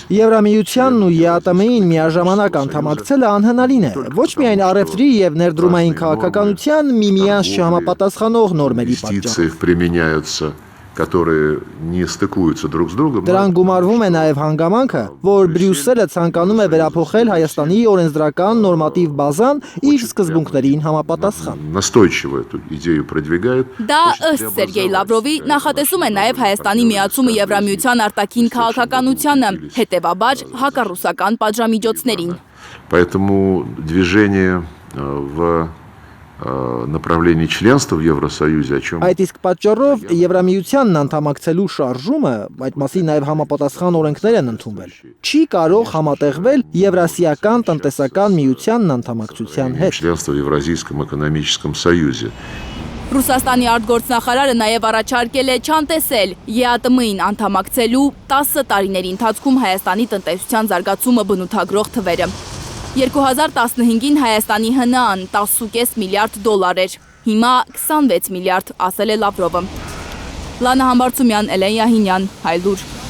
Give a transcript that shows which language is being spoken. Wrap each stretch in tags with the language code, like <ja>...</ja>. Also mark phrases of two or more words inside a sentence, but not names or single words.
<hy>Եվրամիությանն ու ԵԱՏՄ-ին միաժամանակ անդամակցելը անհնարին է, ոչ միայն առևտրի եւ ներդրումային քաղաքականության միմյանց չհամապատասխանող նորմերի պատճառով։</hy> <ru>инвестиции применяются, которые не стыкуются друг с другом.</ru> <hy>Դրան գումարվում է նաև հանգամանքը, որ Բրյուսելը ցանկանում է վերափոխել Հայաստանի օրենսդրական նորմատիվ բազան իր սկզբունքներին համապատասխան։</hy> <ru>Настойчиво эту идею продвигает.</ru> <hy>Դա ըստ Սերգեյ Լավրովի նախատեսում է նաև Հայաստանի միացումը Եվրամիության արտաքին քաղաքականությանը, հետևաբար հակառուսական պատժամիջոցներին։</hy> <ru>Поэтому движение в направлении членства в Евросоюзе, о чем</ru> <hy>Այդ իսկ պատճառով Եվրամիությանն անդամակցելու շարժումը, այդ մասին նաև համապատասխան օրենքներ են ընդունվել, չի կարող համատեղվել Եվրասիական տնտեսական միությանն անդամակցության հետ։</hy> <ru>членство в Евразийском экономическом союзе.</ru> <hy>Ռուսաստանի արտգործնախարարը նաև առաջարկել է չանտեսել ԵԱՏՄ-ին անդամակցելու 10 տարիների ընթացքում Հայաստանի տնտեսության զարգացումը բնութագրող թվերը։ 2015-ին Հայաստանի ՀՆԱ-ն 10.5 միլիարդ դոլար էր, հիմա 26 միլիարդ, ասել է Լավրովը։ Լանա Համբարձումյան, Էլեն Յահինյան, Հայլուր։</hy>